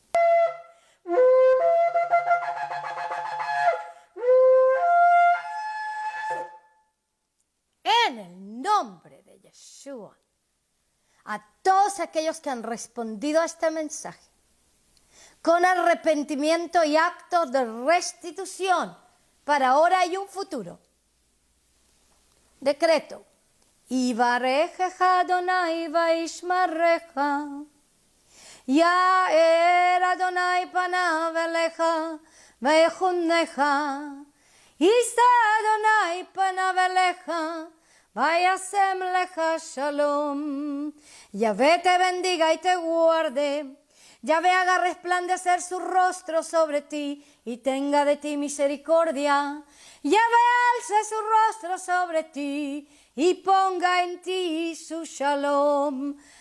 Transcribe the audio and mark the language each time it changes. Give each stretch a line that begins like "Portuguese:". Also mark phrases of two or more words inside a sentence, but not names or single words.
Spanish: En el nombre de Yeshua, a todos aquellos que han respondido a este mensaje con arrepentimiento y actos de restitución para ahora y un futuro. Decreto.
Hebrew: יברכך אדוני וישמרך. יאר אדוני פניו אליך ויחנך. ישא אדוני פניו אליך וישם לך שלום.
Spanish: Yahvé te bendiga y te guarde. Yahvé haga resplandecer su rostro sobre ti y tenga de ti misericordia. Yahvé alce su rostro sobre ti y ponga en ti su shalom.